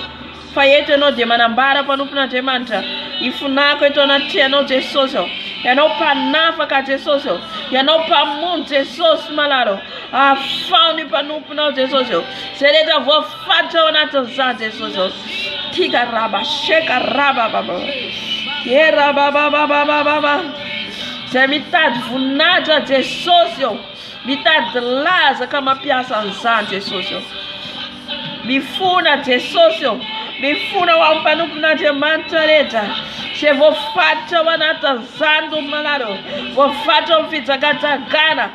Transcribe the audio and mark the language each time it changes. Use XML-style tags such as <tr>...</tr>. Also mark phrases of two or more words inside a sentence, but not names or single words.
<mg>Fa eto ianao dia manambara mpanompon'Andriamanitra ifonako eto anaty ianao Jesosy ianao mpanafaka Jesosy ianao mpamono Jesosy malalo. Afaony mpanomponao Jesosy zay rehetra voafatra ao anatin'izany Jesosy tika raba sheka raba baba era baba baba baba zay mitady voninahitra Jesosy mitady laza ka mampiasa an'izany Jesosy mifona Jesosy mifona ho amin'ny mpanompon'Andriamanitra rehetra zay voafatra ao anatin'izany tompo malalo voafatra ao amin'ny fijangajangana</mg>